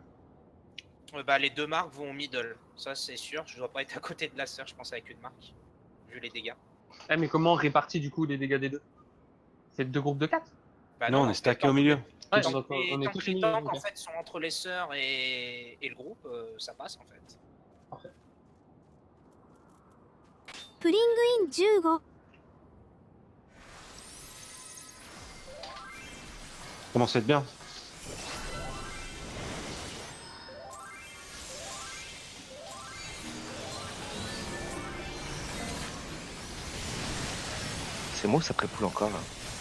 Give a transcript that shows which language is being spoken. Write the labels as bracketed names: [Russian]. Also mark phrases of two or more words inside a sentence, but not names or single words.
[French] Bah, les deux marques vont au middle, ça c'est sûr. Je dois pas être à côté de la sœur, je pense, avec une marque, vu les dégâts. Eh, mais comment on répartit du coup les dégâts des deux? C'est deux groupes de 4? Bah Non, on est stacké au milieu. Ouais, Tant donc que les, on est tant que tous les unis. tanks Ok. en fait sont entre les sœurs et le groupe, ça passe en fait. Parfait. プリングイン15 Commence à être bien. C'est moi ou ça prépoule encore là?